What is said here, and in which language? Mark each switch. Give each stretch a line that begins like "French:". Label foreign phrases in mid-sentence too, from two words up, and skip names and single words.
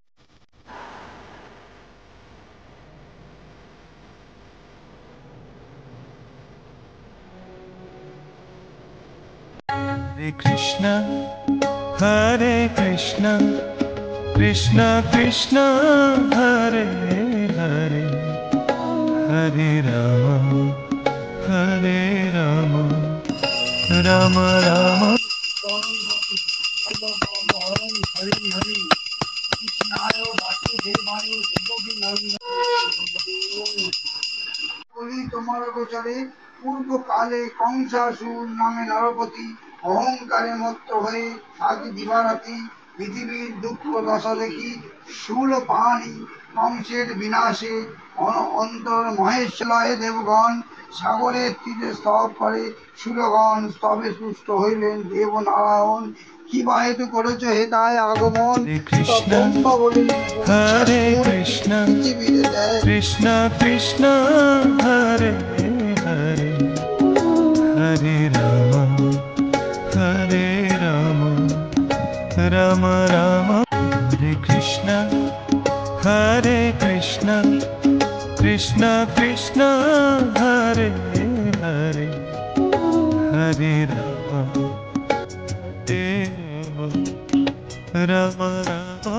Sanskrit: Hare Krishna, Hare Krishna, Krishna Krishna, Hare Hare, Hare Rama, Hare Rama, Rama Rama.
Bangla: তোমার গোচরে পূর্বকালে কংসাসুর নামে নরপতি অহংকারে মত্ত হয়ে আজ দিবারাতি পৃথিবীর দুঃখ দশা দেখি শূলপাণি কংসের বিনাশে অন্তর মহেশলয়ে দেবগণ সাগরের তীরে স্তব করে সুরগণ স্তবে তুষ্ট হইলেন দেবনারায়ণ কি বা হেতু করেছ হে তাই আগমন।
Sanskrit: Hare Krishna, Krishna Krishna, Hare Hare, Hare Rama, Hare Rama, Rama Rama. Hare Krishna, Hare Krishna, Krishna Krishna, Hare Hare, Hare Rama, Rama Rama.